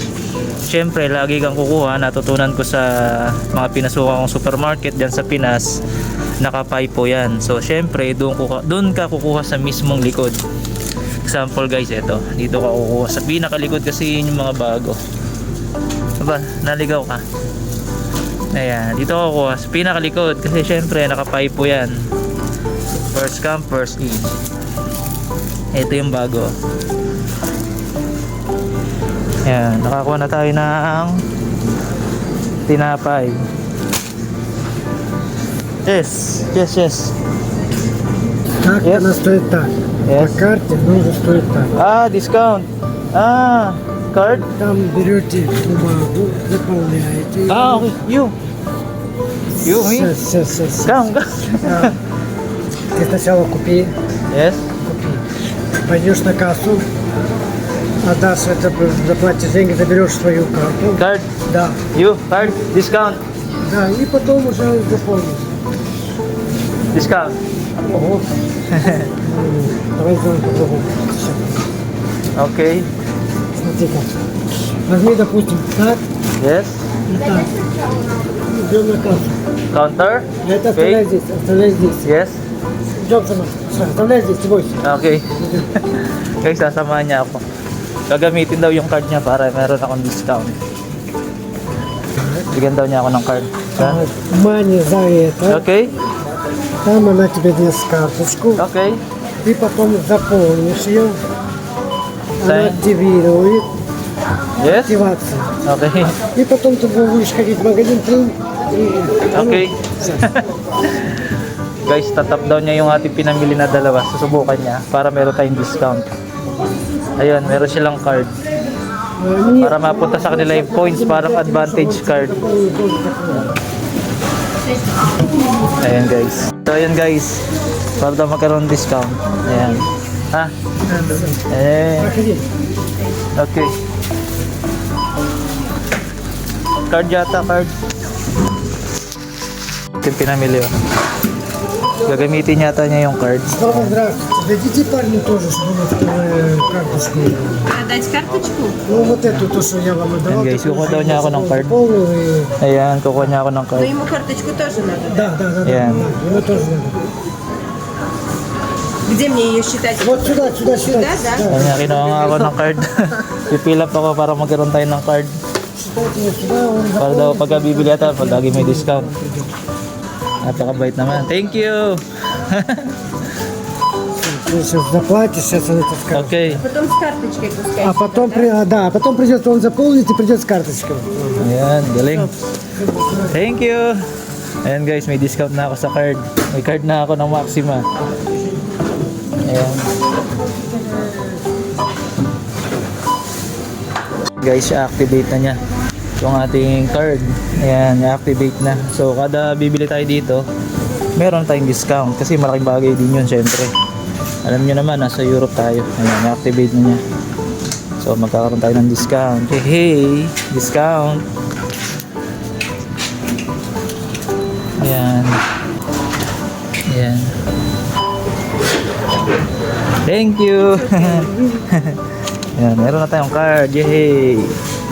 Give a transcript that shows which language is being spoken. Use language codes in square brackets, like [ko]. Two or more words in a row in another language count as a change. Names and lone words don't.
[tl] Siyempre, lagi kang kukuha. Natutunan ko sa mga pinasukan kong supermarket dyan sa Pinas, naka-pipo yan. So siyempre, doon ka kukuha sa mismong likod. [en] Example guys, ito. [tl] Dito ka kukuha sa pinakalikod kasi yun yung mga bago. Aba, naligaw ka. Ayan, dito ka kukuha sa pinakalikod kasi siyempre, naka-pipo yan. [en] First come, first eat. [tl] Ito yung bago. Ayan, nakakuha na tayo ng tinapay. [en] Yes. [ru] Так, [en] Yes. [ru] она стоит так. [en] Yes. [ru] По карте нужно стоит так. [en] Discount. Card? [ru] Там берете бумагу, заполняете. [en] Okay. You, me? [ru] Сейчас. [en] Come. [ru] Ты сначала купи. [en] Yes. [ru] Пойдешь на кассу, отдашь это, заплатишь деньги, заберешь свою карту. [en] Card. [ru] Да. [en] You, card. Discount. [ru] Да, и потом уже заполнишь. [en] Discount. [ru] Ого. Давай сделаем по-другому. [en] Okay. [ru] Смотри-ка. Возьми, допустим, так [en] Yes. [ru] и так. Идем на кассу. [en] Counter. [ru] Это [en] Okay. [ru] оставляй здесь. [en] Yes. [ru] Идем сама. Оставляй здесь, не бойся. [en] Okay. [tl] Guys, sasamahan niya ako. Gagamitin daw yung card niya para meron akong discount. Bigyan daw niya ako ng card. [ru] Мани за это. [en] Okay. [ru] Там она тебе даст карточку. [en] Okay. [ru] Ты потом заполнишь ее. Она [en] Sign. [ru] активирует. [en] Yes. [ru] Активация. [en] Okay. [ru] И потом ты будешь ходить в магазин. [en] Okay. [tl] Guys, tatap daw niya yung ating pinamili na dalawa. Susubukan niya para meron tayong discount. Ayun, meron silang card. Para mapunta sa kanila yung points, parang [en] advantage card. [tl] Ayan guys. So ayan guys, para daw magkaroon ng discount. Ayan. Okay. Card yata, card. Ito yung pinamili oh. Gagamitin yata niya yung card. [ru] Здравствуйте. Дадите парню тоже, чтобы карточку. Дать карточку? Ну вот эту, то, что я вам отдавал. [tl] Ayan guys, kukuha daw niya ako ng card. Ayan, kukuha niya ako ng [ru] Но [tl] card. [ru] ему карточку тоже надо, да? Да. [tl] Ayan. [ru] Ему тоже надо. Где мне ее считать? Вот сюда. Сюда, да? [tl] Ayan nga, kinuha nga ako ng card. Pipil up ako para magkaroon tayo ng card. [ru] Считайте вот сюда, он [tl] Para daw pagka bibili ata, pag lagi may discount. Напакабait наman. [en] Thank you. [ru] Ты сейчас заплатишь, сейчас он это скажет. [en] Okay. [ru] Потом с карточкой пускай. А потом, потом придется он заполнить и придет с карточкой. [tl] Ayan, galing. [en] Thank you. [tl] Ayan guys, may discount na ako sa card. May card na ako ng Maxima. Ayan. Guys, i-activate na niya yung ating card. Ayan, i-activate na. So, kada bibili tayo dito, meron tayong discount. Kasi malaking bagay din yun, syempre. Alam nyo naman, nasa Europe tayo. Ayan, i-activate na niya. So, magkakaroon tayo ng discount. Hey, discount. Ayan. Ayan. [en] Thank you. [tl] Ayan, meron na tayong card. Yay!